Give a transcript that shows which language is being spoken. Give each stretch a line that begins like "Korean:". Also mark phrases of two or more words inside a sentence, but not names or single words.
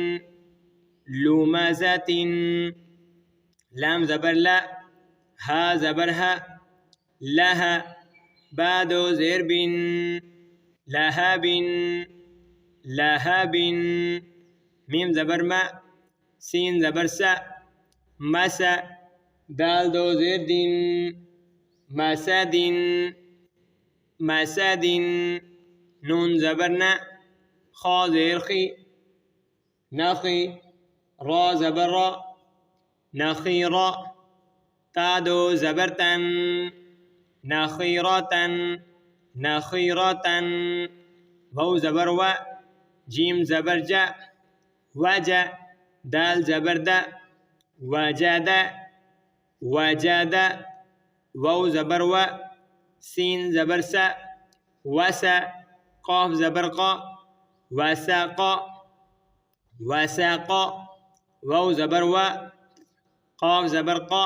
Urdu: لومازتن، لام زبر لا، ہا زبر ہا، لہا، با دو زیر بن، لہبن، لہبن، میم زبر ما، سین زبر سا، مسا، دال دو زیر دن، مسدن، مسدن، نون زبر نا، خا زیر خی، نخی، را زبر را، نخیرا، تا دو زبر تن، نخیرتن، نخیرتن، واو زبر و، جیم زبر جا، وجا، دال زبر دا، وجدا، وجدا، واو زبر و، سین زبر سا، وسا، قاف زبر قا، وساقا، وساقا، واو زبر و، قاف زبر قا،